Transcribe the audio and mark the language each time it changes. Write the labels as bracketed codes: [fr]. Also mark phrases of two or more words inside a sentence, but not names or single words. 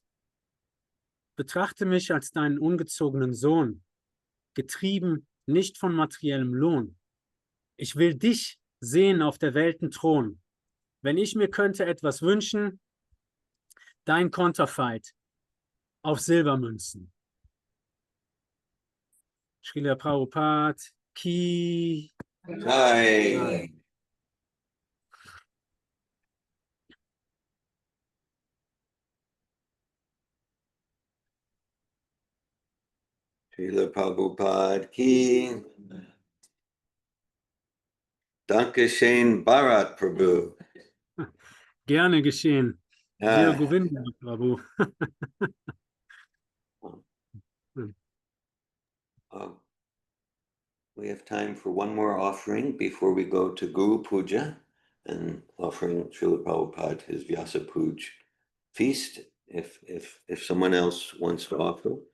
[de] Betrachte mich als deinen ungezogenen Sohn, getrieben nicht von materiellem Lohn. Ich will dich sehen auf der Welten Thron. Wenn ich mir könnte etwas wünschen, dein Konterfeit auf Silbermünzen. [hi] Srila Prabhupada Ki. Hi. Srila Prabhupada Ki. [de] Dankeschön, Bharat Prabhu. Gerne geschehen. Sehr Govinda, Prabhu. [en] We have time for one more offering before we go to Guru Puja and offering Srila Prabhupada his Vyasa-Puja feast, if someone else wants to offer.